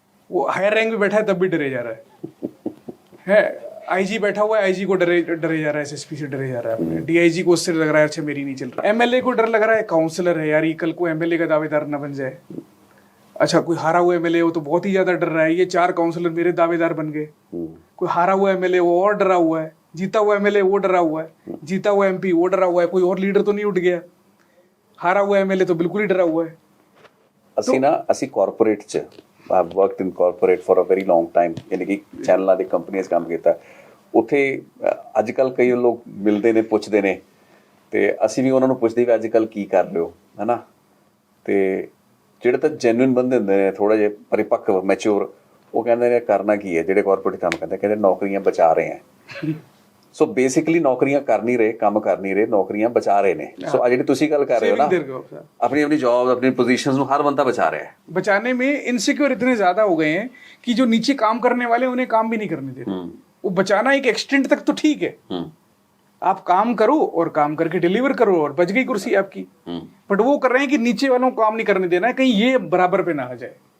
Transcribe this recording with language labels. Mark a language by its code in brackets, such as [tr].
[hi] वो higher rank में बैठा है तब भी डरे जा रहा है आईजी बैठा हुआ है, आईजी को डरे जा रहा है, एसएसपी से डरे जा रहा है, डीआईजी को उससे लग रहा है अच्छा मेरी नहीं चल रहा, एमएलए को डर लग रहा है, काउंसलर है यार, ये कल को एमएलए का दावेदार ना बन जाए। अच्छा कोई हारा हुआ एमएलए हो तो बहुत ही ज्यादा डर रहा है, ये 4 काउंसलर मेरे दावेदार बन गए। कोई हारा हुआ एमएलए वो और डरा हुआ है, जीता हुआ एमएलए वो डरा हुआ है, जीता हुआ एमपी वो डरा हुआ है, कोई और लीडर तो नहीं उठ गया, हारा हुआ एमएलए तो बिल्कुल ही डरा हुआ है। [pa] ਅਸੀਂ ਕਾਰਪੋਰੇਟ ਚ [en] I have worked in corporate for a very long time, [pa] यानी कि ਚੈਨਲਾਂ ਦੀ ਕੰਪਨੀਆਂ 'ਚ ਕੰਮ ਕੀਤਾ। ਉੱਥੇ ਅੱਜ ਕੱਲ ਕਈ ਲੋਕ ਮਿਲਦੇ ਨੇ, ਪੁੱਛਦੇ ਨੇ, ਤੇ ਅਸੀਂ ਵੀ ਉਹਨਾਂ ਨੂੰ ਪੁੱਛਦੇ ਵੀ ਅੱਜ ਕੱਲ ਕੀ ਕਰ ਰਹੇ ਹੋ, ਹੈਨਾ। ਤੇ ਜਿਹੜੇ ਤਾਂ ਜੈਨੂਇਨ ਬੰਦੇ ਹੁੰਦੇ ਨੇ, ਥੋੜਾ ਜਿਹਾ ਪਰਿਪੱਕ, ਮੈਚੁਰ, ਉਹ ਕਹਿੰਦੇ ਨੇ ਕਰਨਾ ਕੀ ਹੈ, ਜਿਹੜੇ ਕਾਰਪੋਰੇਟ ਕੰਮ ਕਰਦੇ ਕਹਿੰਦੇ ਨੌਕਰੀਆਂ ਬਚਾ ਰਹੇ ਹੈ। ਸੋ ਬੇਸਿਕਲੀ ਨੌਕਰੀਆਂ ਕਰ ਨਹੀਂ ਰਹੇ, ਕੰਮ ਕਰ ਨਹੀਂ ਰਹੇ, ਨੌਕਰੀਆਂ ਬਚਾ ਰਹੇ ਨੇ। ਸੋ ਆ ਜਿਹੜੀ ਤੁਸੀਂ ਗੱਲ ਕਰ ਰਹੇ ਹੋ ਨਾ, [hi] अपनी जॉब, अपनी पोजीशंस ਨੂੰ हर बंदा बचा रहा है। बचाने में इनसिक्योर इतने ज्यादा हो गए हैं कि जो नीचे काम करने वाले उन्हें काम भी नहीं करने दे रहे। वो बचाना एक एक्सटेंट तक तो ठीक है, आप काम करो और काम करके डिलीवर करो और बच गई कुर्सी आपकी, बट वो कर रहे हैं कि नीचे वालों को काम नहीं करने देना है, कहीं ये बराबर पे ना आ जाए।